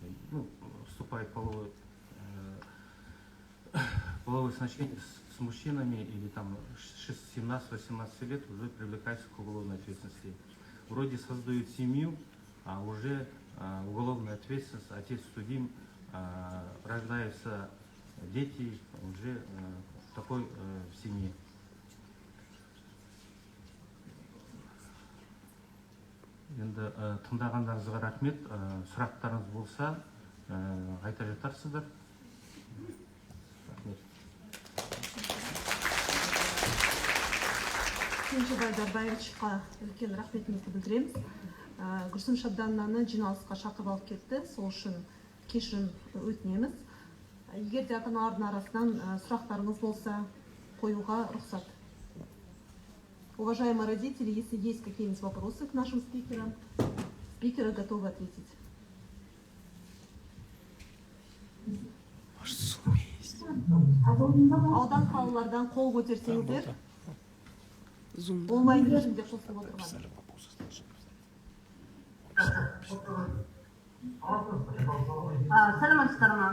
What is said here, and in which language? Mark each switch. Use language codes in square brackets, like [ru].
[ru] ну, вступает в половое сношение с мужчинами или там 17-18 лет уже привлекается к уголовной ответственности. Вроде создают семью, а уже уголовная ответственность, отец судим, рождаются дети уже в такой семье. [kk] Енді тыңдағандарыңызға рахмет. Сұрақтарыңыз болса, айта жатарсыздар. Рахмет. Кенжебай Дарбаевичқа үлкен рахметімізді білдіреміз. Гүлсім Шабданнаны жиналысқа шақырып алып кетті. Сол үшін кешірім өтінеміз. Егер де ата-аналардың арасынан сұрақтарыңыз болса, қоюға рұқсат. [ru] Уважаемые родители, если есть какие-нибудь вопросы к нашим спикерам, спикеры готовы ответить. [kk] Аудан қалалардан қол көтерсеңіздер, онлайн режимде қосылып отырған. Саламатсыздар ма?